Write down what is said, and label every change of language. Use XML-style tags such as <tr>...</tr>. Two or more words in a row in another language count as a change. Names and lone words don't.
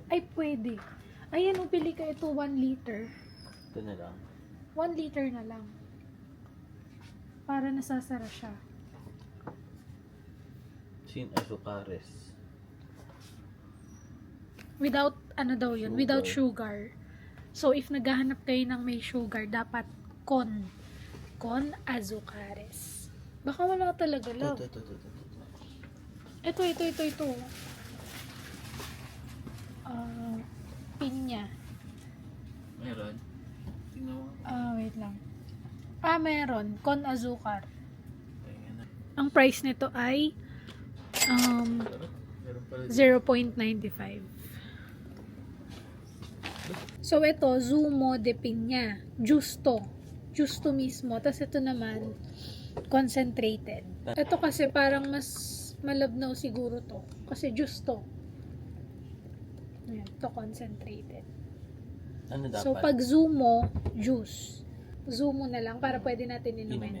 <tl>Ay, pwede. Ayan, upili ka ito 1 liter. Ito na lang. 1 liter na lang. Para nasasara siya.</tl> <es>Sin azucares.</es> <tl>Without, ano daw yun?</tl> <en>Sugar. Without sugar. So, if</en> <tl>naghahanap kayo ng may sugar, dapat con.</tl> <es>Con azucares.</es> <tl>Baka wala talaga, love. Ito. Pinya. Meron. Tingnan mo. Wait lang. Meron.</tl> <es>Con azúcar.</es> <tl>Ayan na. Ang price nito ay Meron pala. 0.95. So, ito,</tl> <es>zumo de piña. Justo. Justo mismo.</es> <tl>Tapos ito naman, concentrated. Ito kasi parang mas malabnaw siguro to. Kasi justo. Ayan, ito concentrated. Ano dapat? So, pag zumo, juice. Zumo na lang para pwede natin inumin.</tl>